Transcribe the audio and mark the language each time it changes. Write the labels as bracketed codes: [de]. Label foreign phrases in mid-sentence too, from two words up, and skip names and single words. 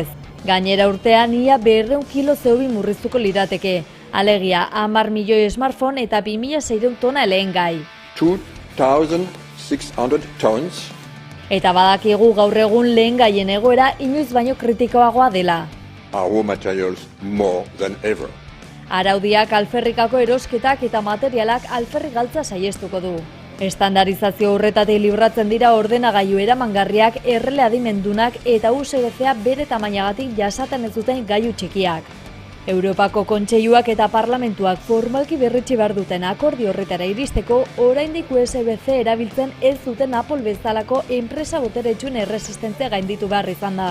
[eu] Gainera urtean ia 200 kilo CO2 murriztuko lirateke. Alegia 10 milioi smartphone eta 2600 tona lehengai. [en] 2600 tons. [eu] Eta badakigu gaur egun lehengaien egoera inoiz baino kritikoagoa dela. [en] Raw materials more than ever. [eu] Araudiak alferrikako erosketak eta materialak alferrik galtza saiestuko du. Estandarizazio horretatik libratzen dira ordenagailu eramangarriak, errele adimendunak eta USB-A bere tamainagatik jasaten ez duten gailu txikiak. Europako kontseiluak eta parlamentuak formalki berritsi behar duten akordio horretara iristeko, oraindik USB-C erabiltzen ez duten Apple bezalako enpresa boteretsuen erresistentzia gainditu behar izan da.